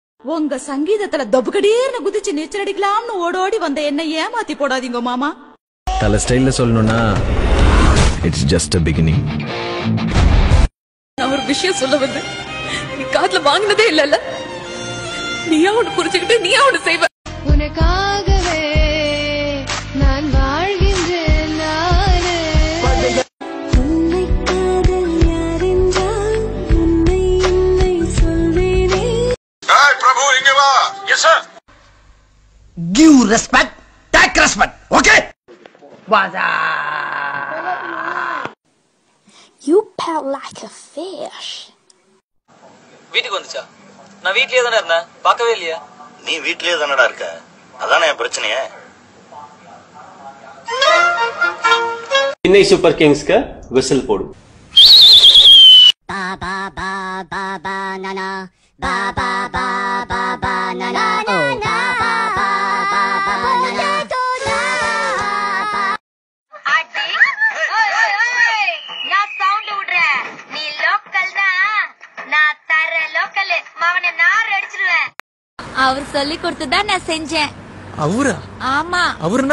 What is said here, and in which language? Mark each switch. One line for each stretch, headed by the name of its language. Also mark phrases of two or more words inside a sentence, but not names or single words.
Tamil: உங்க சங்கீதத்துல தொபுகடீர்னு குதிச்சு நீச்சல் அடிக்கலாம்னு ஓடோடி வந்த என்ன ஏமாத்தி போடாதீங்க மாமா. தல ஸ்டைல்ல சொல்லணும்னா
English: it's just a beginning.
Tamil: நான் ஒரு விஷயம் சொல்ல வந்து நீ காதுல வாங்கினதே இல்லல்ல. நீயா ஒண்ணு புரிஞ்சுக்கிட்டு நீயா ஒண்ணு செய்வ. உனக்காகவே நான் வாழ்கின்றேன் நானே. உன்னை காதல் யாரென்றால் உன்னை என்னை சொல்வேனே. ஏய் பிரபு இங்க வா.
English: yes sir. Give respect, take respect. Okay? Baza. You pelt like a fish.
Tamil: வீட்டுக்கு வந்துச்சா? நான் வீட்லயே தானே இருந்தேன், பார்க்கவே இல்லையா? நீ வீட்லயே தானடா இருக்க, அதானே என் பிரச்சனையே. சென்னை சூப்பர் கிங்ஸ்க்கு விசில் போடு. Ba ba ba ba banana, ba ba ba ba banana, oh ba ba ba ba banana. அடி ஓய் ஓய் ஓய் நான் சவுண்ட் விடுறேன். நீ லோக்கல் தான், நான் தர லோக்கல். மவனை நார் அடிச்சிடுவேன். அவர் சொல்லி கொடுத்துதான் நான் செஞ்சேன். அவரா? ஆமா. அவர்னா